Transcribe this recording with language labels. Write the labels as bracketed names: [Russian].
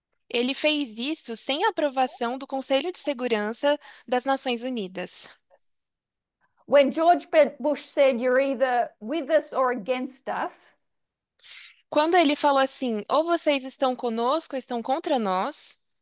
[Portuguese] Ele fez isso sem a aprovação do Conselho de Segurança das Nações Unidas. [English] when George Bush said, "You're either with us or against us," [Portuguese] Quando ele falou assim, ou vocês estão conosco ou estão contra nós,